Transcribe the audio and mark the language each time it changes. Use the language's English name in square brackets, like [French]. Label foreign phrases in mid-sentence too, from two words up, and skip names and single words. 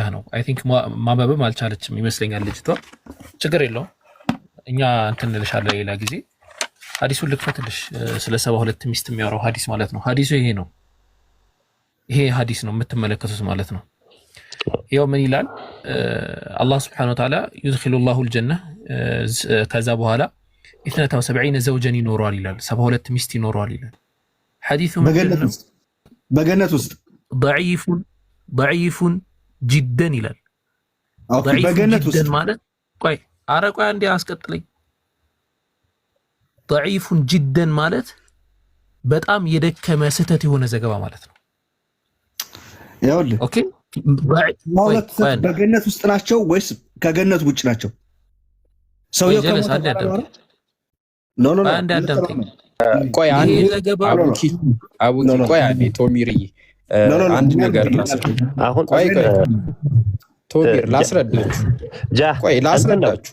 [Amharic] ነው። [English] I think [Amharic] ማንበብም አልቻለችም ይመስለኛል ልጅቷ። ችግር የለውም እኛ እንትን እንልሻለን ሌላ ጊዜ። ሐዲሱን ልክፈትልሽ። ስለ 72 ሚስት የሚያወራው ሐዲስ ማለት ነው። ሐዲሱ ይሄ ነው። ይሄ ሐዲስ ነው የምትመለከቱት ማለት ነው። ያው ምን ይላል አላህ [Arabic] سبحانه وتعالى يدخل الله الجنة [Amharic] ከዛ በኋላ 72 ዘውጀን ይኖራል ይላል። 72 ሚስት ይኖራል ይላል። ሐዲሱ በገነት ውስጥ [Arabic] ضعيف جدا [Amharic] ይላል። በገነት ውስጥ ማለት ቆይ አንዴ አስቀጥለኝ። [Arabic] ضعيف جدا [Amharic] ማለት በጣም የደከመ ስህተት የሆነ ዘገባ ማለት ነው። ይኸውልህ ኦኬ በገነት ውስጥ ናቸው ወይስ ከገነት ውጭ ናቸው? ሰውየው ቆይ አንድ ነገር አሁን ቶሚር ላስረዳችሁ። ቆይ ላስረዳችሁ።